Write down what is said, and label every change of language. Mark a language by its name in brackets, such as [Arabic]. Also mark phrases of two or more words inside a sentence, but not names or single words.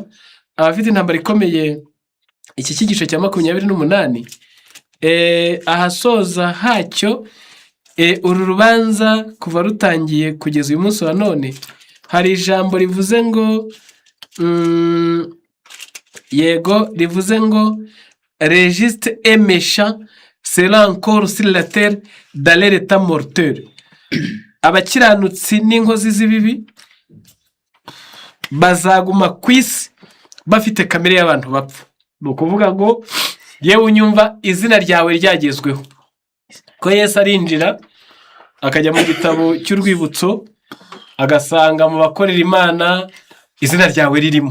[Kinyarwanda] Abafite intambara ikomeye, iki cyigisho cya 28, ahasoza hacyo, uru rubanza kuva rutangiye kugeza uyu munsi wa none, hari ijambo rivuze ngo yego, rivuze ngo [French] registre et méchant sera encore sur la terre dans leur état mortel. [Kinyarwanda] Abakiranutsi n'inkozi z'ibibi bazaguma ku isi bafite kamere y'abantu bapfa. Ni ukuvuga ngo yewe unyumva izina ryawe ryagezweho, ko Yesu arinjira akajya mu gitabo cy'urwibutso agasanga mu bakorera Imana izina ryawe ririmo.